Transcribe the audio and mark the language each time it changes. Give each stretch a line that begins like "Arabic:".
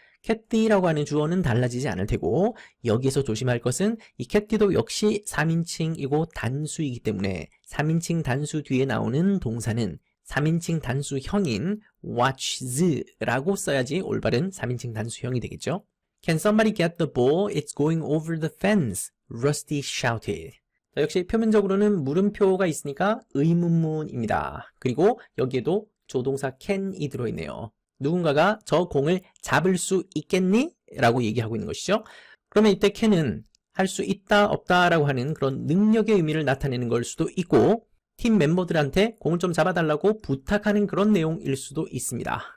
Korean: 캐티라고 하는 주어는 달라지지 않을 테고 여기서 조심할 것은 이 캐티도 역시 3인칭이고 단수이기 때문에 3인칭 단수 뒤에 나오는 동사는 3인칭 단수형인 watches라고 써야지 올바른 3인칭 단수형이 되겠죠.
English: Can somebody get the ball? It's going over the fence. Rusty shouted.
Korean: 자, 역시 표면적으로는 물음표가 있으니까 의문문입니다. 그리고 여기에도 조동사 can이 들어있네요. 누군가가 저 공을 잡을 수 있겠니? 라고 얘기하고 있는 것이죠. 그러면 이때 can은 할 수 있다 없다 라고 하는 그런 능력의 의미를 나타내는 걸 수도 있고 팀 멤버들한테 공을 좀 잡아달라고 부탁하는 그런 내용일 수도 있습니다.